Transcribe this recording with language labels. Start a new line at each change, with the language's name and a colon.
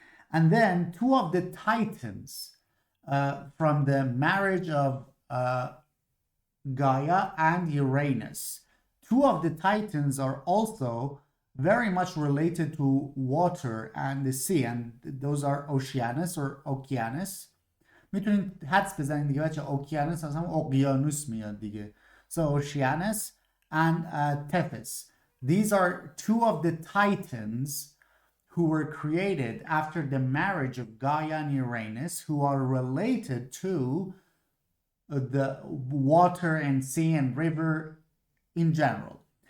English: And then two of the titans from the marriage of Gaia and Uranus. Two of the titans are also very much related to water and the sea, and those are Oceanus or Oceanus.
Persian: میتونید حدس بزنید دیگه بچه اوکیانوس از هم اقیانوس میاد دیگه.
English: So Oceanus and Tethys. These are two of the titans who were created after the marriage of Gaia and Uranus, who are related to the water and sea and river in general.